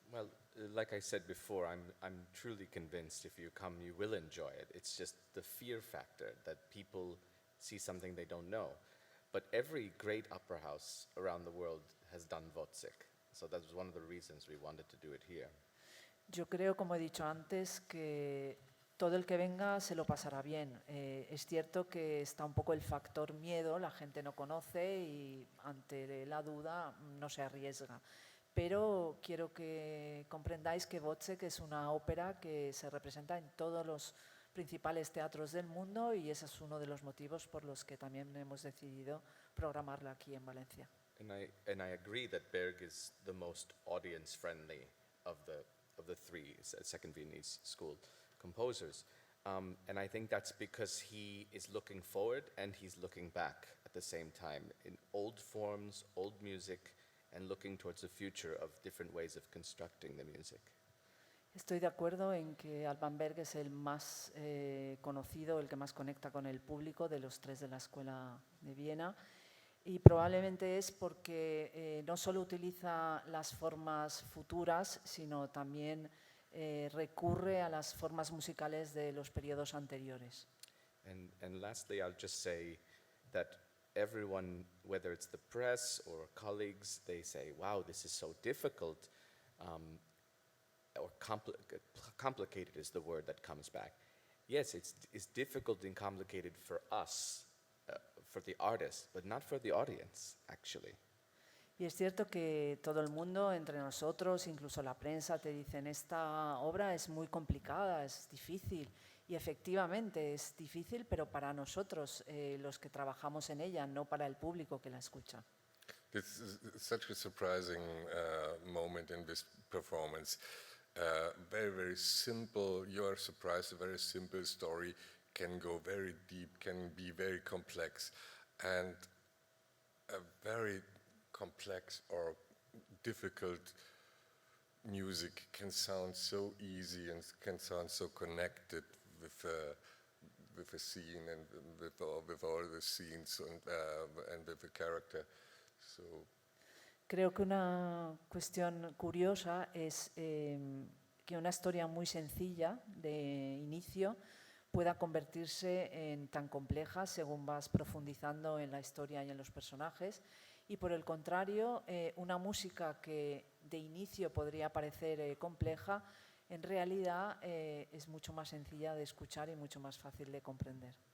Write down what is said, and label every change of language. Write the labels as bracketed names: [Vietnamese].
[English] Well, like I said before, I'm truly convinced if you come, you will enjoy it. It's just the fear factor that people see something they don't know. But every great opera house around the world has done Wozzeck. So that was one of the reasons we wanted to do it here. [Spanish] Yo creo, como he dicho antes, que todo el que venga se lo pasará bien. Es cierto que está un poco el factor miedo, la gente no conoce y ante la duda no se arriesga. Pero quiero que comprendáis que Wozzeck es una ópera que se representa en todos los principales teatros del mundo y ese es uno de los motivos por los que también hemos decidido programarla aquí en Valencia. [English] And I agree that Berg is the most audience-friendly of the three Second Viennese School composers. And I think that's because he is looking forward and he's looking back at the same time in old forms, old music, and looking towards the future of different ways of constructing the music. [Spanish] Estoy de acuerdo en que Alban Berg es el más conocido, el que más conecta con el público de los tres de la Escuela de Viena. Y probablemente es porque no solo utiliza las formas futuras, sino también recurre a las formas musicales de los periodos anteriores. [English] And lastly, I'll just say that everyone, whether it's the press or colleagues, they say, wow, this is so difficult, or complicated is the word that comes back. yes, it's difficult and complicated for us, for the artist, but not for the audience, actually. [Spanish] Y es cierto que todo el mundo, entre nosotros, incluso la prensa, te dicen esta obra es muy complicada, es difícil. Y efectivamente es difícil, pero para nosotros, los que trabajamos en ella, no para el público que la escucha. [English] This is such a surprising moment in this performance. Very, very simple. You are surprised. A very simple story can go very deep, can be very complex, and a very complex or difficult music can sound so easy and can sound so connected with a scene and with all the scenes and with the character. So [Spanish] Creo que una cuestión curiosa es que una historia muy sencilla de inicio pueda convertirse en tan compleja según vas profundizando en la historia y en los personajes. Y por el contrario, una música que de inicio podría parecer compleja, en realidad es mucho más sencilla de escuchar y mucho más fácil de comprender.